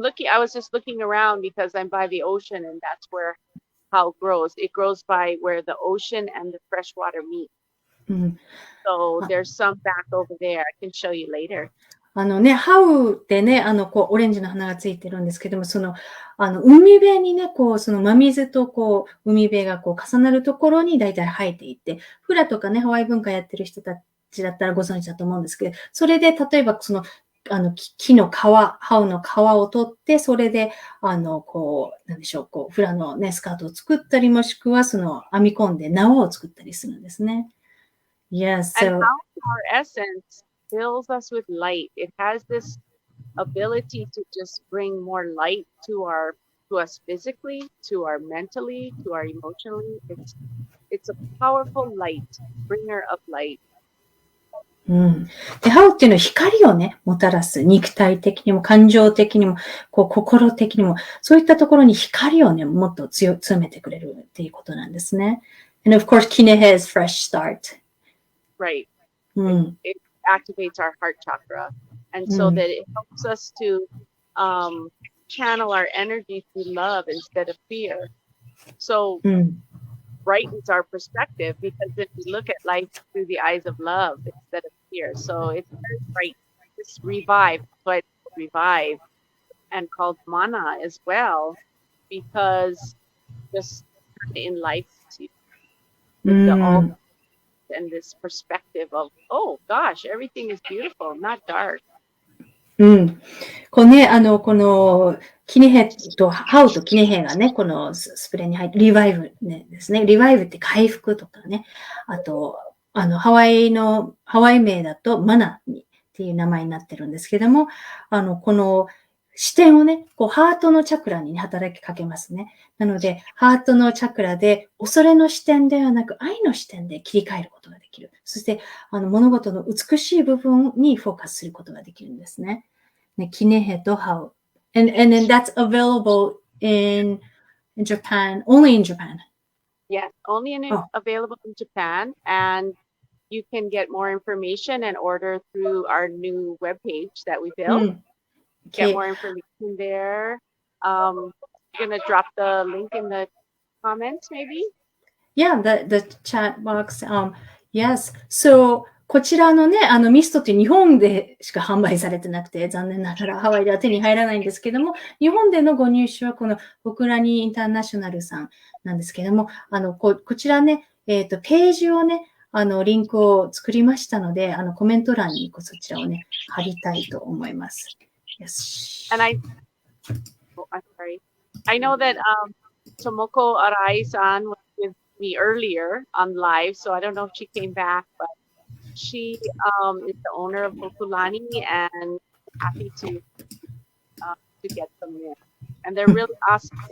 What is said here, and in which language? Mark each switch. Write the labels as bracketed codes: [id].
[en] I was just looking around because I'm by the ocean and that's where how grows. It grows by where the ocean and the fresh water meet. So there's some back over there. I can show you later. [ja] ハウってね、オレンジの花がついてるんですけども、海辺にね、その真水と海辺が重なるところに大体生えていて、フラとかね、ハワイ文化やってる人たちだったらご存知だと思うんですけど、それで、例えば木の皮、ハウの皮を取って、それで、なんでしょう、フラのね、スカートを作ったり、もしくは、編み込んで縄を作ったりするんですね。 [en] Yes, so. And how our essence fills us with light. It has this ability to just bring more light to us physically, to our mentally, to our emotionally. It's a powerful light, bringer of light. [ja] うん。で、ハウっていうのは光をね、もたらす。肉体的にも、感情的にも、心的にも、そういったところに光をね、もっと強めてくれるっていうことなんですね。 [en] And of course, Kinehe is fresh start. Right. [ja] うん。 [en] It activates our heart chakra. And so that it helps us to channel our energy through love instead of fear. So brightens our perspective because if we look at life through the eyes of love instead of fear. So it's very bright. It's revived, but revive and called mana as well because just in life with the all and this perspective of, oh gosh, everything is beautiful, not dark. [ja] うん。この、キネヘと、ハウとキネヘがね、このスプレーに入って、リバイブ、ね、ですね。リバイブって回復とかね。あと、ハワイ名だとマナっていう名前になってるんですけども、この視点をね、ハートのチャクラに、ね、働きかけますね。なので、ハートのチャクラで、恐れの視点ではなく、愛の視点で切り替えることができる。そして、物事の美しい部分にフォーカスすることができるんですね。ね、キネヘとハウ。 [en] And then that's available in Japan, only in Japan. Yes, only available in Japan. And you can get more information and order through our new webpage that we built. Get more information there. You're going to drop the link in the comments, maybe? Yeah, the chat box. Yes. [ja] So, こちらのね、ミストって日本でしか販売されてなくて、残念ながらハワイでは手に入らないんですけども、日本でのご入手はこのホクラニインターナショナルさんなんですけども、こちらね、ページをね、リンクを作りましたので、コメント欄にそちらをね、貼りたいと思います。 [en] Yes. And I'm sorry. I know that Tomoko Arai-san was with me earlier on live, so I don't know if she came back, but she is the owner of Hokulani and happy to get them there. And they're really awesome.